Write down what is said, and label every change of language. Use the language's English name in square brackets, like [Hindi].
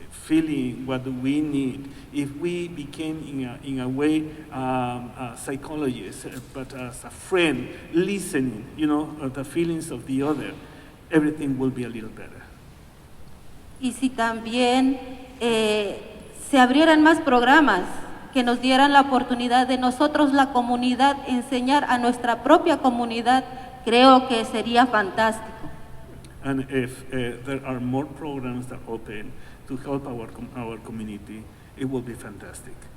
[English] feeling what do we need. If we became in a way a psychologist, but as a friend, listening, the feelings of the other, everything will be a little better. [Spanish] Y si también se abrieran más programas que nos dieran la oportunidad de nosotros, la comunidad, enseñar a nuestra propia comunidad, creo que sería fantástico. [English] And if there are more programs that open to help our community, it will be fantastic.